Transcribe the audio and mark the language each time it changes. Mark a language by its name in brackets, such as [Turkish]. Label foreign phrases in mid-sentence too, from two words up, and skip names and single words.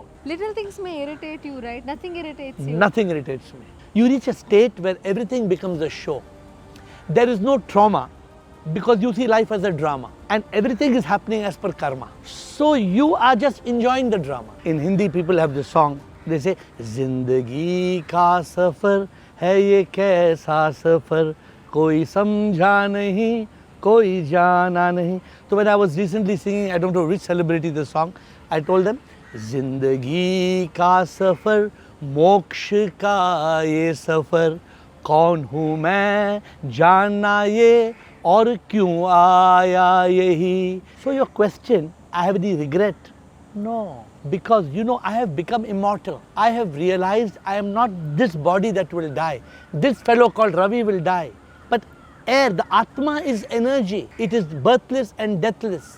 [English] Little things may irritate you, right? Nothing irritates you. Nothing irritates me. You reach a state where everything becomes a show. There is no trauma because you see life as a drama and everything is happening as per karma. So you are just enjoying the drama. In Hindi, people have this song. They say, [Hindi] ज़िंदगी का सफ़र है ये कैसा सफ़र, कोई समझा नहीं, कोई जाना नहीं. [English] So when I was recently singing, I don't know which celebrity the song, I told them, [Hindi] ज़िंदगी का सफ़र, मोक्ष का ये सफर, कौन हूँ मैं जानना ये और क्यों आया यही. [English] So your question, I have any regret? No, because you know I have become immortal. I have realized I am not this body that will die. This fellow called Ravi will die. But air, the Atma is energy. It is birthless and deathless.